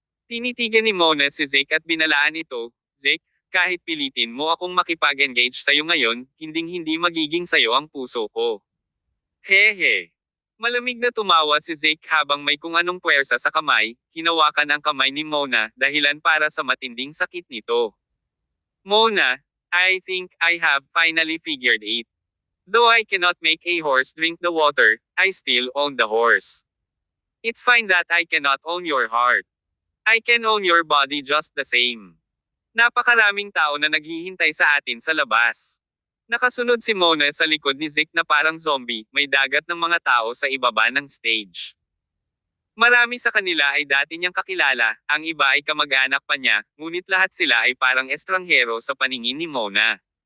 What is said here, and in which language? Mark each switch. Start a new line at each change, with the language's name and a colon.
Filipino: Tinitigan ni Mona si Zeke at binalaan ito, Zeke, kahit pilitin mo akong makipag-engage sa'yo ngayon, hinding-hindi magiging sa'yo ang puso ko. Hehe. Malamig na tumawa si Zeke habang may kung anong puwersa sa kamay, hinawakan ang kamay ni Mona, dahilan para sa matinding sakit nito.
English: Mona, I think I have finally figured it. Though I cannot make a horse drink the water, I still own the horse. It's fine that I cannot own your heart. I can own your body just the same.
Filipino: Napakaraming tao na naghihintay sa atin sa labas. Nakasunod si Mona sa likod ni Zeke na parang zombie, may dagat ng mga tao sa ibaba ng stage. Marami sa kanila ay dati niyang kakilala, ang iba ay kamag-anak pa niya, ngunit lahat sila ay parang estranghero sa paningin ni Mona.